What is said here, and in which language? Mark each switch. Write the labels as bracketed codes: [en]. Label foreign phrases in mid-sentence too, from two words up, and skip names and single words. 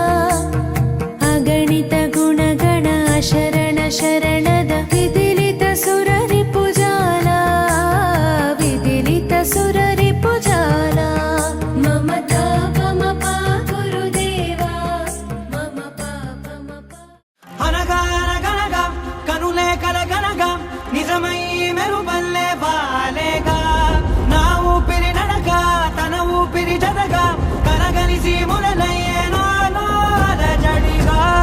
[sa] अगणित गुणगण शरण शरणद विदिलित सुररिपुजाला। विदिलित सुररिपुजाला। मम तापमपा गुरुदेवा, मम पापमपा। [te] అనగా అనగనగా కనులే కలగనగా నిజమై మెరుపల్లే వాలేగా నా ఊపిరి నడక తన ఊపిరి జతగా కలగలిసి మొదలయ్యే నాలో అలజడిగా